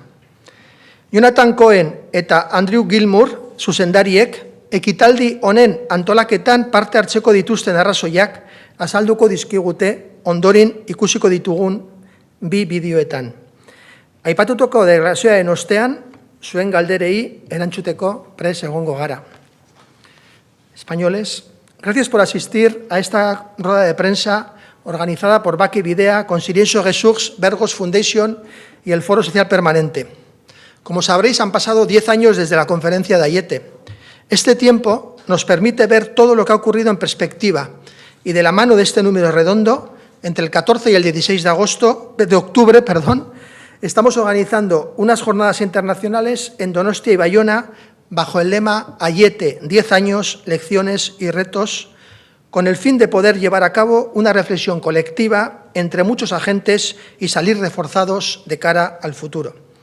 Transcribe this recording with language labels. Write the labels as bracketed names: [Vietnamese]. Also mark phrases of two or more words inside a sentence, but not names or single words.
[Basque] Jonathan Cohen eta Andrew Gilmour, zuzendariek, ekitaldi honen antolaketan parte hartzeko dituzten arrazoiak azalduko dizkigute ondoren ikusiko ditugun 2 bideoetan. Aipatutako deklarazioaren ostean, zuen galderei erantzuteko prest egongo gara. [Spanish] Españoles, gracias por asistir a esta rueda de prensa organizada por Bake Bidea, Conciliation Resource, Bergos Foundation y el Foro Social Permanente. Como sabréis, han pasado 10 años desde la conferencia de Aiete. Este tiempo nos permite ver todo lo que ha ocurrido en perspectiva y de la mano de este número redondo, entre el 14 y el 16 de octubre, estamos organizando unas jornadas internacionales en Donostia y Baiona bajo el lema Aiete, 10 años, lecciones y retos, con el fin de poder llevar a cabo una reflexión colectiva entre muchos agentes y salir reforzados de cara al futuro.